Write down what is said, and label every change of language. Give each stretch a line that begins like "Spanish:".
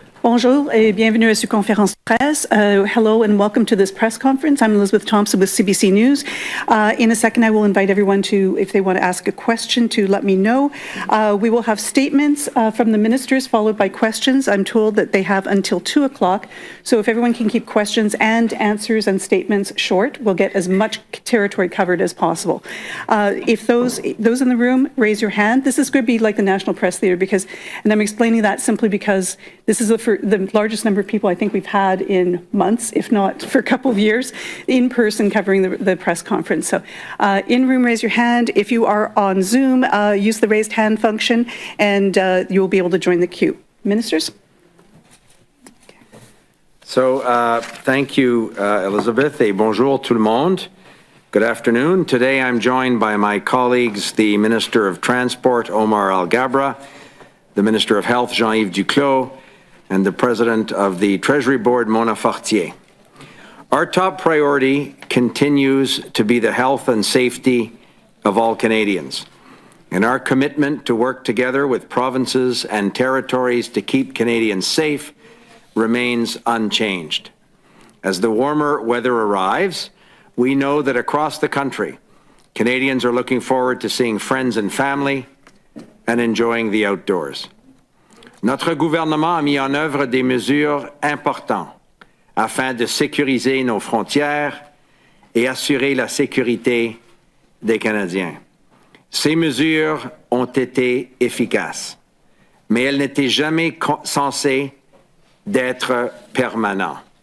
French: Bonjour et bienvenue à cette conférence de presse.
English: Hello and welcome to this press conference. I'm Elizabeth Thompson with CBC News. In a second, I will invite everyone to, if they want to ask a question, to let me know. We will have statements from the ministers followed by questions. I'm told that they have until 2 o'clock. So if everyone can keep questions and answers and statements short, we'll get as much territory covered as possible. If those in the room, raise your hand. This is going to be like the National Press Theatre and I'm explaining that simply because this is the largest number of people I think we've had in months, if not for a couple of years, in person covering the press conference. So in room, raise your hand. If you are on Zoom, use the raised hand function and you will be able to join the queue. Ministers? So thank you, Elizabeth,
French: et bonjour tout le monde.
English: Good afternoon. Today I'm joined by my colleagues, the Minister of Transport, Omar Al-Gabra, the Minister of Health, Jean-Yves Duclos, and the President of the Treasury Board, Mona Fortier. Our top priority continues to be the health and safety of all Canadians, and our commitment to work together with provinces and territories to keep Canadians safe remains unchanged. As the warmer weather arrives, we know that across the country, Canadians are looking forward to seeing friends and family and enjoying the outdoors.
French: Notre gouvernement a mis en œuvre des mesures importantes afin de sécuriser nos frontières et assurer la sécurité des Canadiens. Ces mesures ont été efficaces, mais elles n'étaient jamais censées d'être permanentes.